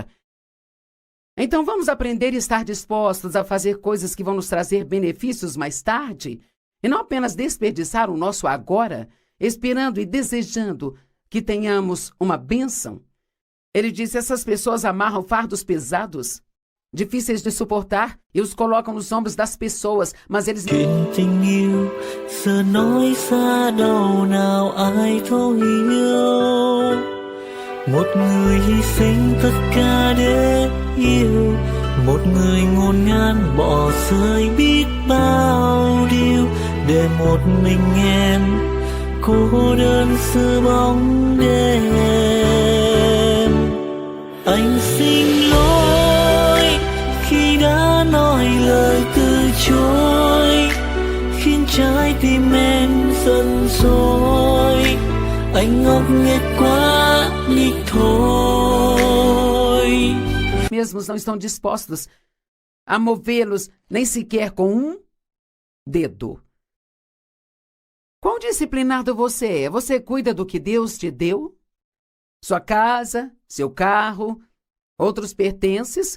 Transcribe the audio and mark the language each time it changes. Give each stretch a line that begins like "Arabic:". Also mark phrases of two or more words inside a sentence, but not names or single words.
Portuguese: Então vamos aprender e estar dispostos a fazer coisas que vão nos trazer benefícios mais tarde e não apenas desperdiçar o nosso agora, esperando e desejando que tenhamos uma bênção. Ele disse, essas pessoas amarram fardos pesados, difíceis de suportar e os colocam nos ombros das pessoas, mas eles...
Vietnamese: Tình yêu giờ nói xa đâu nào ai thấu hiểu. Một người hy sinh tất cả để yêu, một người ngổn ngang bỏ rơi biết bao điều để một mình em cô đơn giữa bóng đêm. Anh xin lỗi khi đã nói lời từ chối, khiến trái tim em giận dỗi. Anh ngốc nghếch quá đi thôi.
Portuguese: Mesmos não estão dispostos a movê-los nem sequer com um dedo. Quão disciplinado você é? Você cuida do que Deus te deu? Sua casa, seu carro, outros pertences?